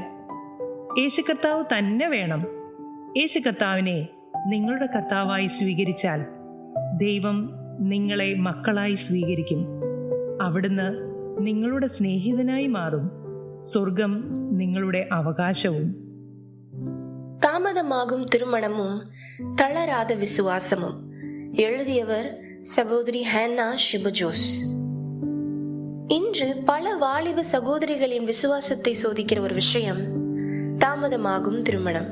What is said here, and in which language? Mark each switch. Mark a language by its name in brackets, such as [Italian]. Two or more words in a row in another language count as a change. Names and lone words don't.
[Malayalam] യേശു കർത്താവ് തന്നെ വേണം. യേശു കർത്താവിനെ നിങ്ങളുടെ കർത്താവായി സ്വീകരിച്ചാൽ ദൈവം നിങ്ങളെ മക്കളായി സ്വീകരിക്കും. അവിടുന്ന് നിങ്ങളുടെ സ്നേഹിതനായി മാറും. സ്വർഗം നിങ്ങളുടെ അവകാശവും. [Tamil] தாமதமாகும் திருமணமும் தளராத விசுவாசமும். எழுதியவர் சகோதரி ஹேன்னா ஷிபஜோஸ். இன்று பல வாலிப சகோதரிகளின் விசுவாசத்தை சோதிக்கிற ஒரு விஷயம் தாமதமாகும் திருமணம்.